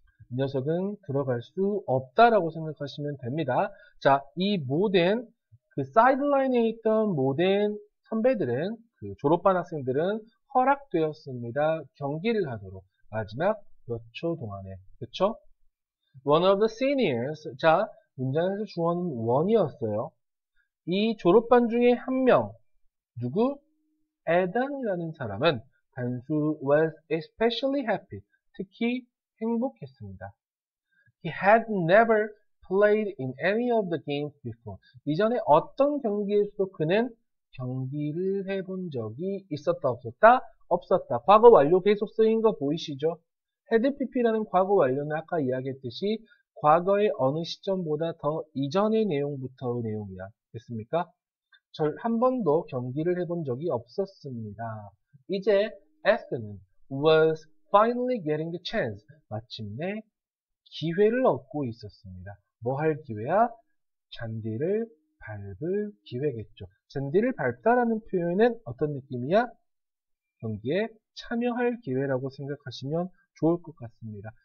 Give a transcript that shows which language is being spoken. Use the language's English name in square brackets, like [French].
[Korean] 이 녀석은 들어갈 수 없다라고 생각하시면 됩니다. 자, 이 모든 그 사이드라인에 있던 모든 선배들은 그 졸업반 학생들은 허락되었습니다. 경기를 하도록 마지막 몇 초 동안에 그쵸? [English] One of the seniors [Korean] 자 문장에서 주어는 one이었어요. 이 졸업반 중에 한 명 누구? 에단이라는 사람은 단수 [English] was especially happy [Korean] 특히 행복했습니다. [English] He had never played in any of the games before. [Korean] 이전에 어떤 경기에서도 그는 경기를 해본 적이 있었다 없었다? 없었다. 과거 완료 계속 쓰인 거 보이시죠? had pp라는 과거 완료는 아까 이야기했듯이 과거의 어느 시점보다 더 이전의 내용부터의 내용이야. 됐습니까? 한 번도 경기를 해본 적이 없었습니다. [English] 이제 Esther는 was finally getting the chance. [Korean] 마침내 기회를 얻고 있었습니다. 뭐 할 기회야? 잔디를 밟을 기회겠죠. 잔디를 밟다라는 표현은 어떤 느낌이야? 경기에 참여할 기회라고 생각하시면 좋을 것 같습니다.